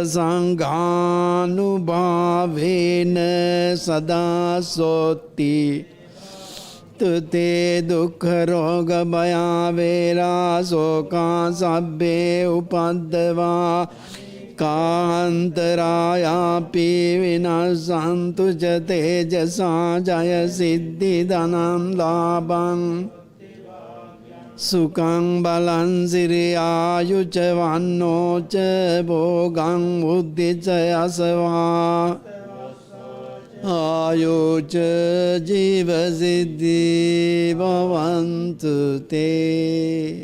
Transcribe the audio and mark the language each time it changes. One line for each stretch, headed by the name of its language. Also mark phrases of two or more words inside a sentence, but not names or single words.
Pali: සංඝානුභාවේන සදා සොත්ති තුතේ දුක්ඛ රෝග භය වේරා ශෝකා සබ්බේ උපද්දවා කාන්තරායාපි විනස්සන්තු ච තේජසා ජය සිද්ධි ධනං ලාභං සුකං බලං සිරි ආයුච වන්නෝච භෝගං බුද්ධිච යසවා ආයුච ජීවසිද්ධි භවන්තු තේ.